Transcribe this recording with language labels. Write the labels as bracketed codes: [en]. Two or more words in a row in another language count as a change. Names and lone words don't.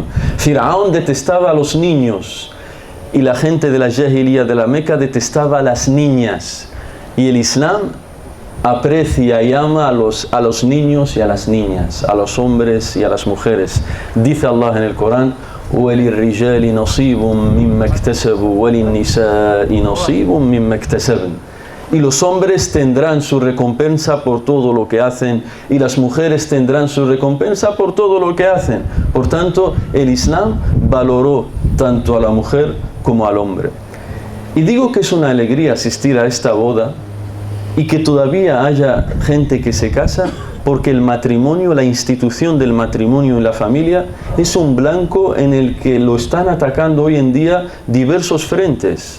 [es] Fir'aun detestaba a los niños y la gente de la Jahiliya de la Meca detestaba a las niñas, y el Islam aprecia y ama a los niños y a las niñas, a los hombres y a las mujeres. Dice Allah en el Corán: [ar] وَلِلرِّجَالِ نَصِيبٌ مِّمَّا اكْتَسَبُوا وَلِلنِّسَاءِ نَصِيبٌ مِّمَّا اكْتَسَبْنَ. [es] Y los hombres tendrán su recompensa por todo lo que hacen, y las mujeres tendrán su recompensa por todo lo que hacen. Por tanto, el Islam valoró tanto a la mujer como al hombre. Y digo que es una alegría asistir a esta boda y que todavía haya gente que se casa, porque el matrimonio, la institución del matrimonio y la familia es un blanco en el que lo están atacando hoy en día diversos frentes.